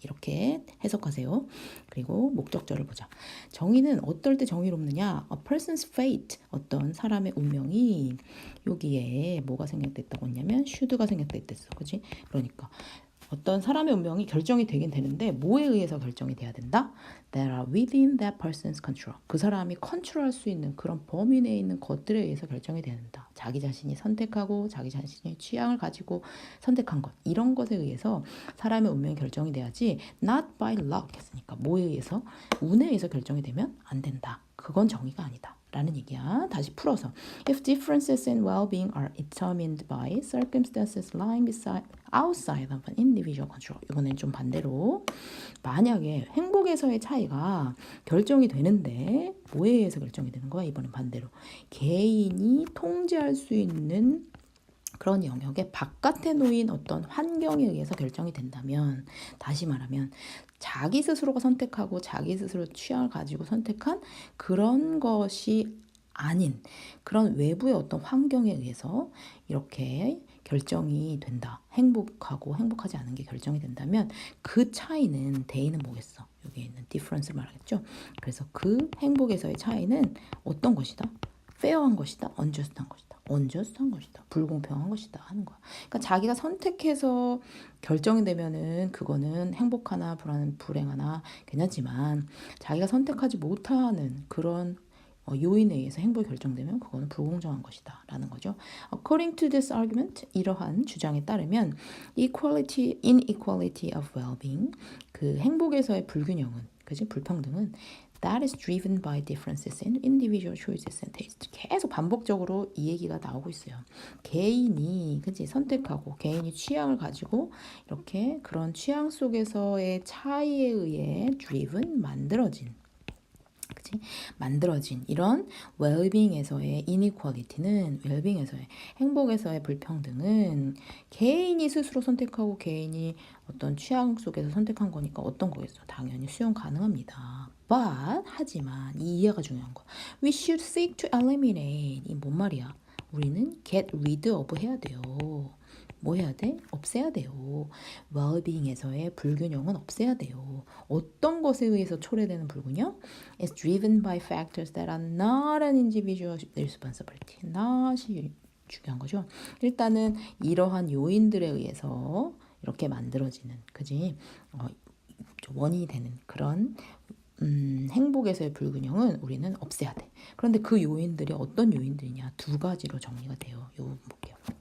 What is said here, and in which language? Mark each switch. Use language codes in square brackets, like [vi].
[ko] 이렇게 해석하세요. 그리고 목적절을 보자. 정의는 어떨 때 정의롭느냐? [en] A person's fate, [ko] 어떤 사람의 운명이 여기에 뭐가 생략됐다고 했냐면 [en] should [ko] 가 생략됐댔어. 그지? 그러니까 어떤 사람의 운명이 결정이 되긴 되는데 뭐에 의해서 결정이 돼야 된다? [en] That are within that person's control. [ko] 그 사람이 컨트롤할 수 있는 그런 범위 내에 있는 것들에 의해서 결정이 된다. 자기 자신이 선택하고 자기 자신의 취향을 가지고 선택한 것. 이런 것에 의해서 사람의 운명이 결정이 돼야지 [en] not by luck [ko] 했으니까 뭐에 의해서? 운에 의해서 결정이 되면 안 된다. 그건 정의가 아니다. 라는 얘기야. 다시 풀어서 [en] If differences in well-being are determined by circumstances lying outside of an individual control. [ko] 이번엔 좀 반대로 만약에 행복에서의 차이가 결정이 되는데 뭐에 의해서 결정이 되는 거야? 이번엔 반대로 개인이 통제할 수 있는 그런 영역의 바깥에 놓인 어떤 환경에 의해서 결정이 된다면, 다시 말하면 자기 스스로가 선택하고 자기 스스로 취향을 가지고 선택한 그런 것이 아닌 그런 외부의 어떤 환경에 의해서 이렇게 결정이 된다. 행복하고 행복하지 않은 게 결정이 된다면 그 차이는 대의는 뭐겠어? 여기에 있는 difference를 말하겠죠. 그래서 그 행복에서의 차이는 어떤 것이다? 페어한 것이다, 언저스트한 것이다, 언저스트한 것이다, 불공평한 것이다 하는 거야. 그러니까 자기가 선택해서 결정이 되면은 그거는 행복하나 불행하나 괜찮지만 자기가 선택하지 못하는 그런 요인에 의해서 행복이 결정되면 그거는 불공정한 것이다 라는 거죠. [en] According to this argument, [ko] 이러한 주장에 따르면 [en] inequality of well-being, [ko] 그 행복에서의 불균형은, 그지, 불평등은 [en] that is driven by differences in individual choices and taste. [ko] 계속 반복적으로 이 얘기가 나오고 있어요. 개인이, 그지, 선택하고 개인이 취향을 가지고 이렇게 그런 취향 속에서의 차이에 의해 [en] driven, [ko] 그치? 만들어진 이런 웰빙에서의 inequality는, 웰빙에서의, 행복에서의 불평등은 개인이 스스로 선택하고 개인이 어떤 취향 속에서 선택한 거니까 어떤 거겠어? 당연히 수용 가능합니다. [en] But [ko] 하지만 이 이해가 중요한 거. [en] We should seek to eliminate. [ko] 이 뭔 말이야? 우리는 [en] get rid of [ko] 해야 돼요. 뭐 해야 돼? 없애야 돼요. well-being에서의 불균형은 없애야 돼요. 어떤 것에 의해서 초래되는 불균형? [en] It's driven by factors that are not an individual responsibility. [ko] not이 중요한 거죠. 일단은 이러한 요인들에 의해서 이렇게 만들어지는, 그지? 원인이 되는 그런 행복에서의 불균형은 우리는 없애야 돼. 그런데 그 요인들이 어떤 요인들이냐? 두 가지로 정리가 돼요. 요 부분 볼게요.